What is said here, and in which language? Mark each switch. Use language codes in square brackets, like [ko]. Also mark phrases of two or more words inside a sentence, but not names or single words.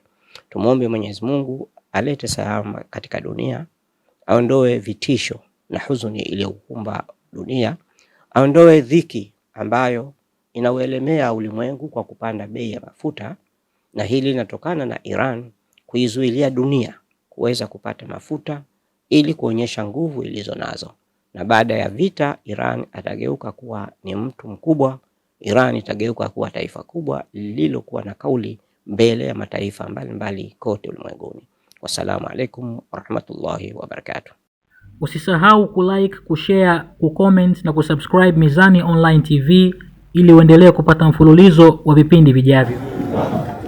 [sw] Tumuombe Mwenyezi Mungu alete salama katika dunia, aondoe vitisho na huzuni iliyokumba dunia, aondoe dhiki ambayo inauelemea ulimwengu kwa kupanda bei ya mafuta, na hili linatokana na Iran kuizuilia dunia kuweza kupata mafuta ili kuonyesha nguvu ilizo nazo. Na baada ya vita Iran atageuka kuwa ni mtu mkubwa. Iran itageuka kuwa taifa kubwa lililokuwa na kauli mbele ya mataifa mbalimbali kote ulimwenguni. [ar] والسلام عليكم ورحمة الله وبركاته. [sw] Usisahau kulike, kushare, kucomment na kusubscribe Mizani Online TV ili uendelee kupata mfululizo wa vipindi vijavyo.